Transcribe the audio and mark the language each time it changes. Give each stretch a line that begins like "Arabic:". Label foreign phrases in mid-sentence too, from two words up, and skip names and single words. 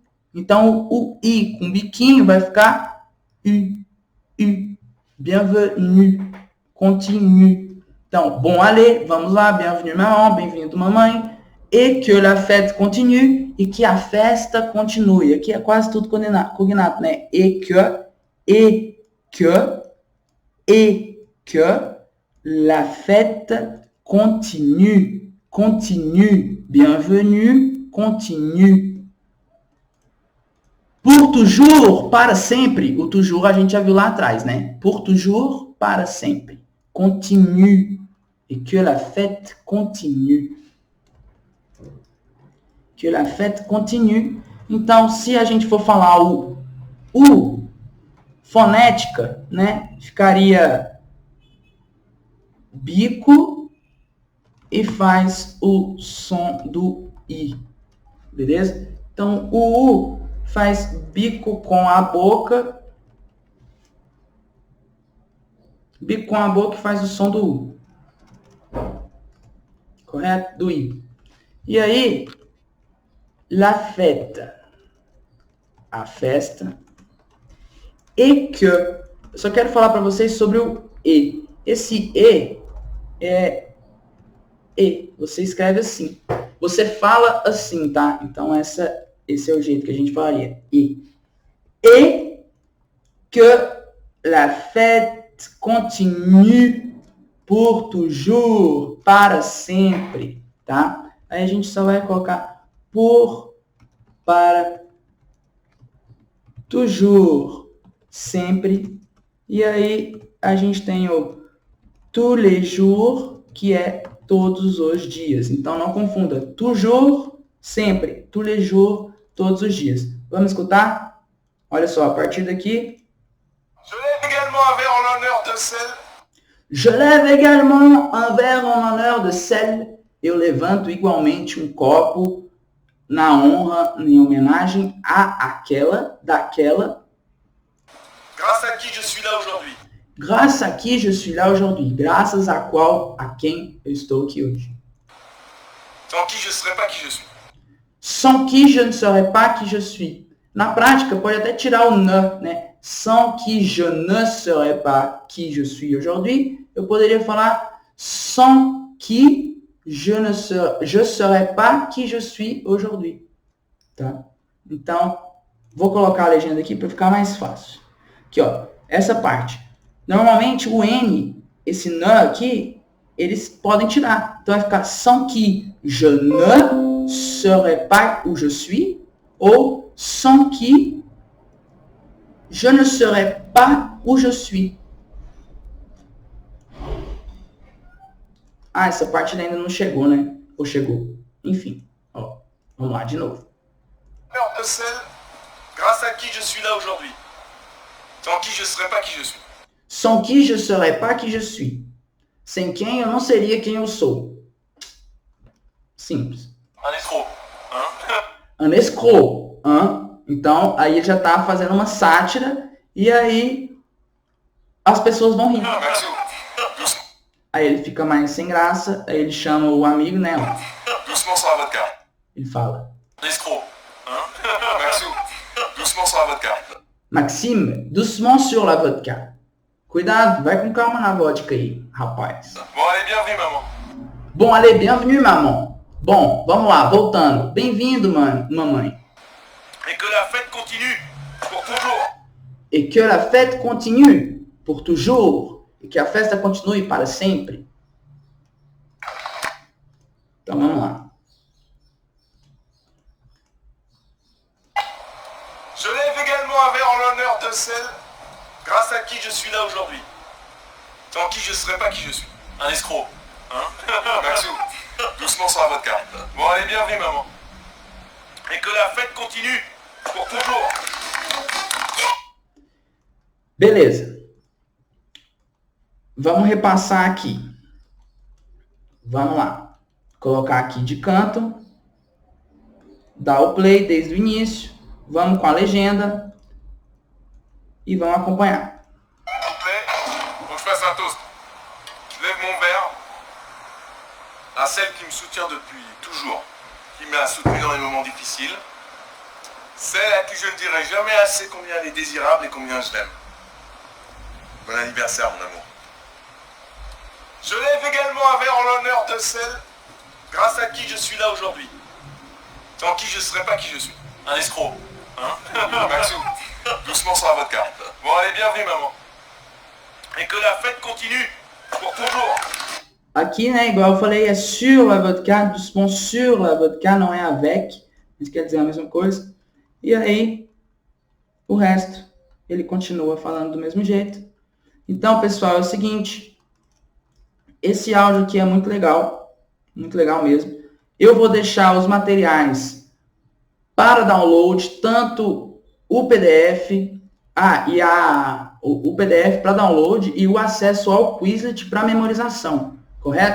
Portuguese: Então, o I com biquinho vai ficar U.
French: Bienvenue. Continue. Então, bon allez,
Portuguese: vamos lá.
French: Bienvenue, maman.
Portuguese: Bem-vindo, mamãe.
French: Et que la fête continue.
Portuguese: E que a festa continue. Aqui é quase tudo cognato, né?
French: Et que la fête continue. Continue. Bienvenue. Continue. Pour toujours,
Portuguese: para sempre. O toujours a gente já viu lá atrás, né?
French: Pour toujours,
Portuguese: para sempre.
French: Continue. Et que la fête continue. Que la fête continue.
Portuguese: Então, se a gente for falar o fonética, né? Ficaria bico e faz o som do I. Beleza? Então, o U faz bico com a boca. Bico com a boca e faz o som do U. Correto? Do I. E aí,
French: la fête.
Portuguese: A festa.
French: Et que.
Portuguese: Eu só quero falar para vocês sobre o E. Esse E é E. Você escreve assim. Você fala assim, tá? Então, esse é o jeito que a gente falaria. E.
French: Et que la fête continue pour toujours.
Portuguese: Para sempre, tá? Aí a gente só vai colocar por, para, toujours, sempre. E aí a gente tem o
French: tous les jours,
Portuguese: que é todos os dias. Então não confunda.
French: Toujours, sempre. Tous les jours,
Portuguese: todos os dias. Vamos escutar? Olha só, a partir daqui.
French: Je lève également un verre en l'honneur de celle. Je lève également un verre en honneur de celle.
Portuguese: Eu levanto igualmente um copo na honra, em homenagem a aquela, daquela.
French: Grâce à qui je suis là aujourd'hui. Grâce à qui je suis là aujourd'hui.
Portuguese: Graças a qual, a quem eu estou aqui hoje.
French: Sans qui je ne serais pas qui je suis. Sans qui je ne serais pas qui je suis.
Portuguese: Na prática, pode até tirar o ne, né?
French: Sans qui je ne serais pas qui je suis aujourd'hui.
Portuguese: Eu poderia falar
French: sans qui je serais pas qui je suis aujourd'hui.
Portuguese: Tá? Então, vou colocar a legenda aqui para ficar mais fácil. Aqui, ó, essa parte. Normalmente, o N, esse ne aqui, eles podem tirar. Então, vai ficar
French: sans qui je ne serais pas où je suis, ou sans qui je ne serais pas où je suis.
Portuguese: Ah, essa parte ainda não chegou, né? Ou chegou? Enfim, ó, vamos lá de novo.
French: De celle grâce à qui je suis là aujourd'hui. Sans qui je ne serais pas qui je suis. Sans qui je serais pas qui je suis.
Portuguese: Sem quem eu não seria quem eu sou. Simples.
French: Un escroc. Hein? Un escroc. Hein?
Portuguese: Então, aí ele já está fazendo uma sátira. E aí, as pessoas vão rir.
French: Maxou, doucement.
Portuguese: Aí ele fica mais sem graça, aí ele chama o amigo, né?
French: Doucement sur la vodka.
Portuguese: Ele fala:
French: Escroc. Hein? Maxou, doucement sur la vodka. Maxime, doucement sur la vodka.
Portuguese: Cuidado, vai com calma na vodka aí, rapaz.
French: Bon, allez, bienvenue, maman. Bom, allez, bienvenue, maman.
Portuguese: Bom, vamos lá, voltando. Bem-vindo, mamãe.
French: Et que la fête continue pour toujours. Et que la fête continue pour toujours.
Portuguese: E que a festa continue para sempre. Então, vamos lá.
French: Je lève également un verre en l'honneur de celle grâce à qui je suis là aujourd'hui. Sans qui je ne serais pas qui je suis. Un escroc. Hein? Maxou, doucement sur la vodka. Bon, allez, bienvenue, maman. Et que la fête continue pour toujours.
Portuguese: Beleza. Vamos repassar aqui. Vamos lá. Colocar aqui de canto. Dar o play desde o início. Vamos com a legenda. E vamos acompanhar.
French: S'il vous plaît, faut que je fasse un toast. Je lève mon verre à celle qui me soutient depuis toujours, qui m'a soutenu dans les moments difficiles, celle à qui je ne dirai jamais assez combien elle est désirable et combien je l'aime. Bon anniversaire, mon amour. Je lève également un verre en l'honneur de celle grâce à qui je suis là aujourd'hui, sans qui je ne serais pas qui je suis. Un escroc. Hein? Maxou, doucement sur la vodka. Bon, allez, bienvenue, maman. Et que la fête continue pour toujours.
Portuguese: Aqui, né, igual eu falei, é
French: sur la vodka, doucement sur la vodka,
Portuguese: não é avec, mas quer dizer a mesma coisa. E aí, o resto, ele continua falando do mesmo jeito. Então, pessoal, é o seguinte, esse áudio aqui é muito legal mesmo. Eu vou deixar os materiais para download, tanto o PDF, o PDF para download e o acesso ao Quizlet para memorização, correto?